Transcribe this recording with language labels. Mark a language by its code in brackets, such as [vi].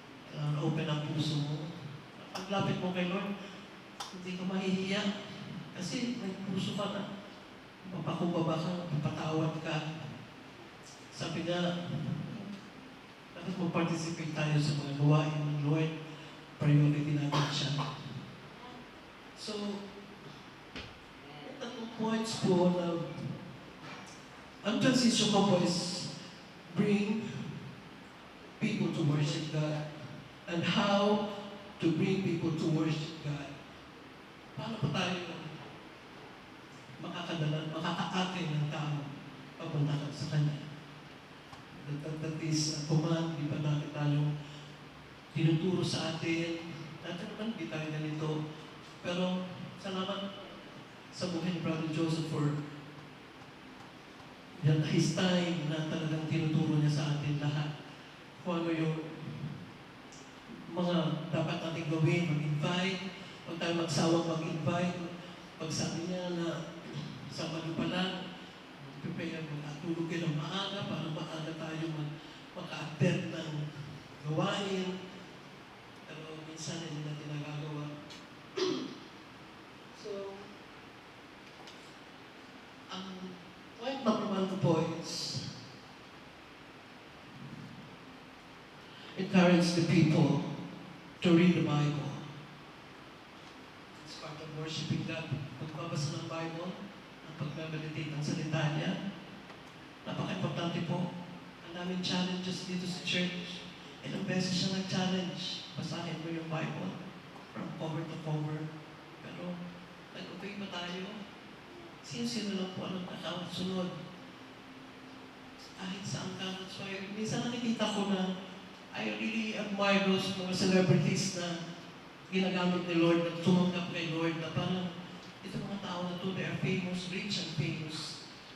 [tl] Kailangan open ang puso mo. Paglapit mo kay Lord, hindi ka mahihiya. Kasi may puso ka na. Mapakumbaba ka, mapatawad ka. Sabi nga, dapat mag-participate tayo sa mga gawain ng Lord. Priority natin siya. [en] So, tatlong points po na ang transition ko po is bring people to worship God and how to bring people to worship God. [tl] Paano pa tayo makakaate ng tao papunta sa Kanya? That is a command, di ba natin tayong tinuturo sa atin. Dati naman, di tayo ganito. Pero, salamat sa buhay ni Brother Joseph for his time na talagang tinuturo niya sa atin lahat. Kung ano yung mga dapat natin gawin, mag-invite, huwag tayo magsawang mag-invite. Pag sabi niya na Sabado pa lang, prepare mag-atulog kayo ng maaga para maaga tayo maka-attend ng gawain. Pero minsan hindi natin nagagawa. [en] So, ang point number one ko po is encourage the people to read the Bible. It's part of worshiping God. [tl] Pagbabasa ng Bible, ang pag-meditate ng salita niya, napaka-importante po. Ang daming challenges dito sa church. Ilang beses siya nag-challenge. Basahin mo yung Bible from cover to cover. Pero, nag-obey ba tayo? Sino-sino lang po ang nagkakasunod. Kahit saan ka. So, minsan nakikita ko na I really admire those mga celebrities na ginagamit ni Lord, na tumanggap kay Lord, na parang itong mga tao na to, they are famous, rich and famous.